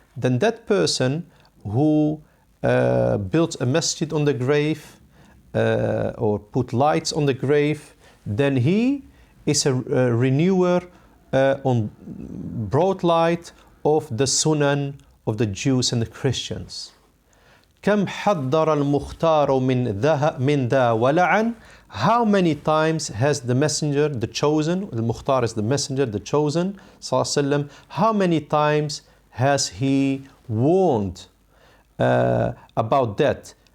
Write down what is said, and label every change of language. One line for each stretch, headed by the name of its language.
English: Then that person who built a masjid on the grave, or put lights on the grave, then he is a renewer on broad light of the sunan of the Jews and the Christians.
Arabic: كم حذر المختار من ذا ولعن.
English: How many times has the messenger, the chosen, al-Mukhtar is the messenger, the chosen, sallallahu, how many times has he warned about that?